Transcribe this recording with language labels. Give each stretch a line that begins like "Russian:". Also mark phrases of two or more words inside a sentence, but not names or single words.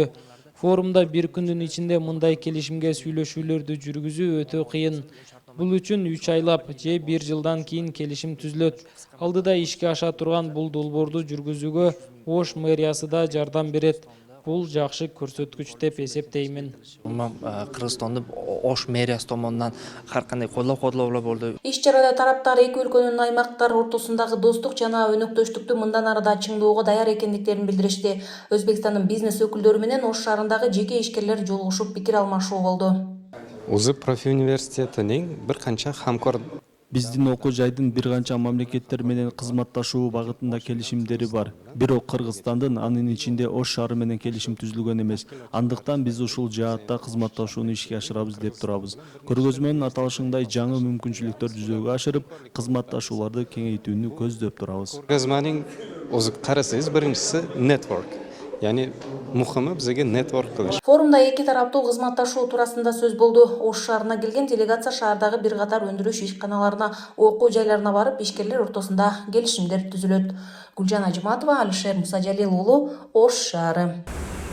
Kyrgyz: Форумда бир күндүн ичинде мындай келишимге сүйлөшүүлөрдү жүргүзүү өтө кыйын. Бул үчүн 3 айлап же 1 жылдан кийин келишим түзүлөт. Алдыда ишке аша турган бул долбоорду жүргүзүүгө Ош мэриясы да жардам берет. Бул жакшы көрсөткүч деп эсептеймин. Кыргызстанда Ош мэриясы
Uzbek: tomonidan har qanday qo'llab-quvvatlovlar bo'ldi.
Kyrgyz: Иш-чарада тараптар эки өлкөнүн аймактар ортосундагы достук жана өнөктөштүктү мындан арыда чыңдоого даяр экендиктерин билдиришти. Өзбекстандын бизнес өкүлдөрү менен Ош шаарындагы жеке ишкерлер жолугушуп пикир алмашуу болду.
Uzbek: O'zi Profi universitetining bir qancha hamkor
Kyrgyz: Биздин окуу жайдын бир канча мамлекеттер менен кызматташуу багытында келишимдери бар. Бирок Кыргызстандын анын ичинде Ош шаары менен келишим түзүлгөн эмес. Андыктан биз ушул жаатта кызматташууну ишке ашырабыз деп турабыз. Көргөзмөнүн аталышындай жаңы мүмкүнчүлүктөр жүзөгө ашырып, кызматташууларды кеңейтүүнү көздөп турабыз.
Uzbek: ko'rgazmaning o'zi qarasangiz birinchisi network. Ya'ni muhimi bizga network qilish.
Kyrgyz: Форумда эки тараптуу кызматташуу туурасында сөз болду. Ош шаарына келген делегация шаардагы бир катар өндүрүш ишканаларына, окуу жайларына барып, ишкерлер ортосунда келишимдер түзүлөт. Гүлжан Ажыматова, Алишер Мусажалил уулу, Ош шаары.